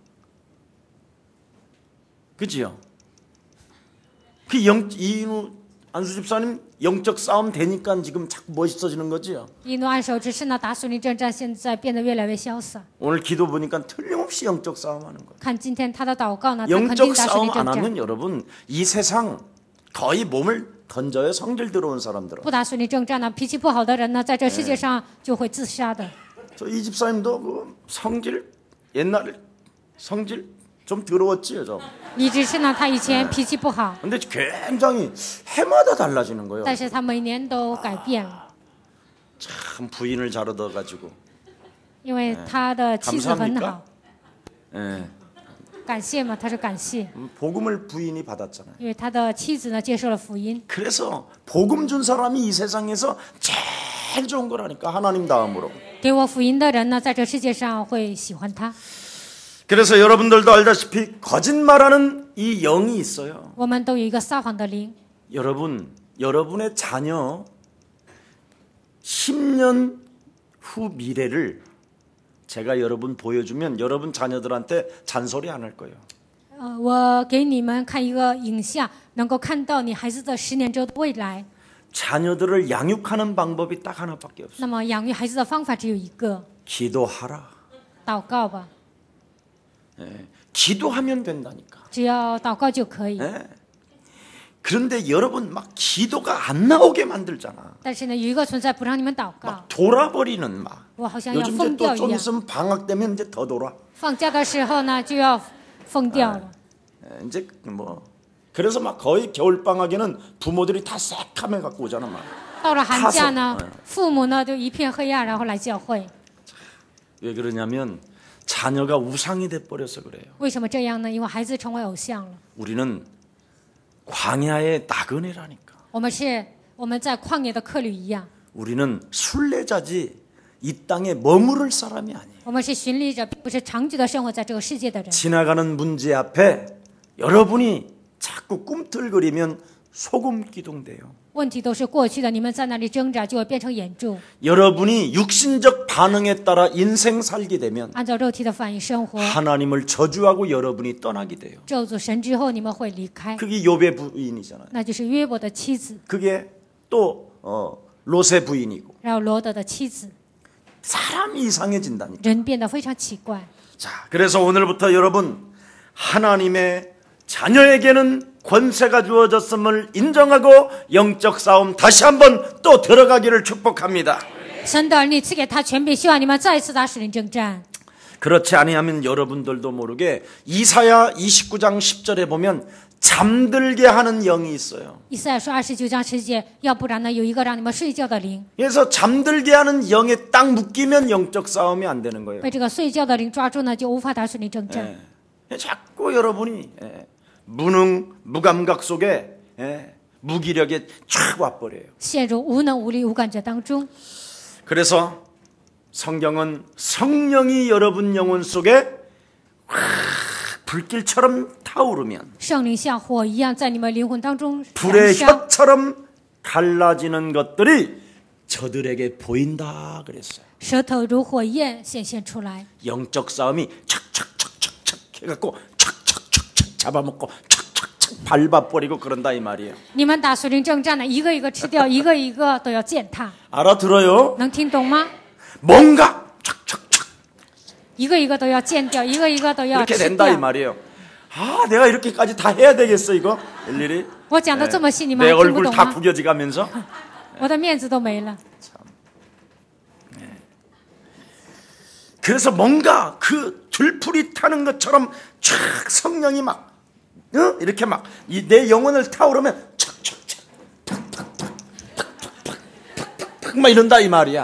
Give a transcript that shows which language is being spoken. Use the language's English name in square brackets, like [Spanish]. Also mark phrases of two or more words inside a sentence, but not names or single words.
[Chinese] 你们的大脑怎么样呢？ [Korean] 어? 그지요? 이인우 안수 집사님 영적 싸움 되니까 지금 자꾸 멋있어지는 거지요. [Chinese] 一怒按手之势呢，打属灵征战，现在变得越来越潇洒。 [Korean] 오늘 기도 보니까 틀림없이 영적 싸움하는 거예요. [Chinese] 看今天他的祷告呢，他肯定 [Korean] 영적 [Chinese] 打属 [Korean] 싸움 [Chinese] 灵 [Korean] 안 [Chinese] 征战。 [Korean] 하면 여러분 이 세상 거의 몸을 던져요. 성질 들어온 사람들은. [Chinese] 不打属灵征战呢，脾气不好的人呢，在这世界上就会自杀的。 [Korean] 이 집사님도 그 성질 옛날에 성질 좀 더러웠지요 좀. [Chinese] 李执事呢，他以前脾气不好， [Korean] 근데 굉장히 해마다 달라지는 거예요. [Chinese] 但是他每年都改变了， [Korean] 참 부인을 잘 얻어가지고. [Chinese] 因为他的妻子很好。 [Korean] 예. [Chinese] 感谢嘛，他说感谢， [Korean] 복음을 부인이 받았잖아요. [Chinese] 因为他的妻子呢接受了福音。 [Korean] 그래서 복음 준 사람이 이 세상에서 제일 좋은 거라니까 하나님 다음으로. [Chinese] 给我福音的人呢，在这世界上会喜欢他。 [Korean] 그래서 여러분들도 알다시피 거짓말하는 이 영이 있어요. [Chinese] 我们都有一个撒谎的灵。 [Korean] 여러분의 자녀 10년 후 미래를 제가 여러분 보여주면 여러분 자녀들한테 잔소리 안 할 거예요. [Chinese] 我给你们看一个影像，能够看到你孩子的10年之后的未来。 [Korean] 자녀들을 양육하는 방법이 딱 하나밖에 없어요. [Chinese] 那么养育孩子的方法只有一个， [Korean] 기도하라. [Chinese] 祷告吧， [Korean] 예, 기도하면 된다니까. [Chinese] 只要祷告就可以。 [Korean] 예. 그런데 여러분 막 기도가 안 나오게 만들잖아. [Chinese] 但是呢，有一个存在不让你们祷告， [Korean] 막 돌아버리는 막. [Chinese] 我好像要 [Korean] 요즘 [Chinese] 疯 [Korean] 이제 [Chinese] 掉 [Korean] 또 [Chinese] 一 [Korean] 좀 [Chinese] 样。 [Korean] 있으면 방학 되면 이제 더 돌아. [Chinese] 放假的时候呢，就要疯掉了。 [Korean] 예, 이제 뭐 그래서 막 거의 겨울 방학에는 부모들이 다 새카매 갖고 오잖아 막. [Chinese] 到了寒假呢 [Korean] 타서 ， [Chinese] 父母呢就一片黑暗，然后来教会。 [Korean] 왜 그러냐면 자녀가 우상이 돼 버려서 그래요. [Chinese] 为什么这样呢？因为孩子成为偶像了。 [Korean] 우리는 광야의 나그네라니까. [Chinese] 我们在旷野的客旅一样， [Korean] 우리는 순례자지 이 땅에 머무를 사람이 아니에요. [Chinese] 我们是寻历者，并不是长久的生活在这个世界的人。 [Korean] 지나가는 문제 앞에 여러분이 자꾸 꿈틀거리면 소금 기둥돼요. [Chinese] 问题都是过去的，你们在那里挣扎，就会变成眼柱。 [Korean] 여러분이 육신적 반응에 따라 인생 살게 되면 [Chinese] 按照肉体的反应生活， [Korean] 하나님을 저주하고 여러분이 떠나게 돼요. [Chinese] 咒诅神之后，你们会离开， [Korean] 그게 욥의 부인이잖아요. [Chinese] 那就是约伯的妻子， [Korean] 그게 또 롯의 부인이고 [Chinese] 然后罗德的妻子， [Korean] 사람이 이상해진다니까. [Chinese] 人变得非常奇怪。 [Korean] 자, 그래서 오늘부터 여러분 하나님의 자녀에게는 권세가 주어졌음을 인정하고 영적 싸움 다시 한번 또 들어가기를 축복합니다. [Chinese] 神的儿女赐给他权柄，希望你们再一次打属灵征战。 [Korean] 그렇지 아니하면 여러분들도 모르게 이사야 29장 10절에 보면 잠들게 하는 영이 있어요. [Chinese] 以赛亚书29章10节，要不然呢，有一个让你们睡觉的灵， [Korean] 그래서 잠들게 하는 영에 딱 묶이면 영적 싸움이 안 되는 거예요. [Chinese] 被这个睡觉的灵抓住呢，就无法打属灵征战。 [Korean] 자꾸 여러분이 무능, 무감각 속에 무기력에 쫙 와버려요. [Chinese] 陷入无能无力、无感觉当中。 [Korean] 그래서 성경은 성령이 여러분 영혼 속에 불길처럼 타오르면 [Chinese] 圣灵像火一样在你们灵魂当中燃 [Korean] 불의 [Chinese] 烧， [Korean] 혀처럼 갈라지는 것들이 저들에게 보인다 그랬어요. [Chinese] 舌头如火焰显现出来。 [Korean] 영적 싸움이 착착착착착 해갖고 착착착착 잡아먹고 착착착 밟아버리고 그런다 이 말이에요. [Chinese] 你们打属灵征战呢，一个一个吃掉，一个一个都要践踏， [Korean] 알아들어요? [Chinese] 能听懂吗？ [Korean] 뭔가 착착착 [Chinese] 一个一个都要践掉，一个一个都要 [Korean] 이렇게 [Chinese] 吃 [Korean] 된다 이 [Chinese] 掉。 [Korean] 말이에요. 아, 내가 이렇게까지 다 해야 되겠어 이거 일일이. [Chinese] 我讲的这么细，你们 [Korean] 내 [Chinese] 还听不 [Korean] 얼굴 [Chinese] 懂 [Korean] 다 [Chinese] 吗？ [Korean] 구겨지가면서 [Chinese] 我的面子都没了。 [Korean] 그래서 뭔가 그 들풀이 타는 것처럼 촥 성령이 막 이렇게 막 내 영혼을 타오르면 촥촥촥 팍팍팍팍팍팍팍 막 이런다 이 말이야.